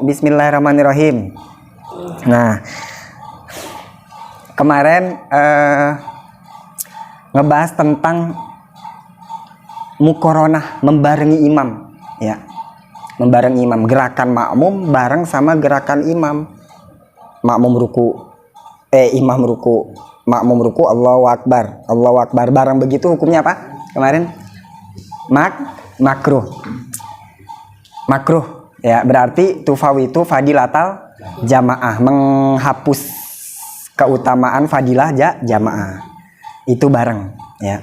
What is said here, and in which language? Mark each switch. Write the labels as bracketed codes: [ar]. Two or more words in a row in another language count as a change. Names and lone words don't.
[id] Bismillahirrahmanirrahim. Nah, kemarin ngebahas tentang muqaranah, membarengi imam ya. Membarengi imam, gerakan makmum bareng sama gerakan imam. Makmum ruku, imam ruku, makmum ruku, [ar] الله أكبر، الله أكبر, [id] bareng begitu hukumnya apa? Kemarin makruh ya, berarti [ar] تفوت فضيلة الجماعة, [id] menghapus keutamaan fadilah jamaah. Itu bareng ya.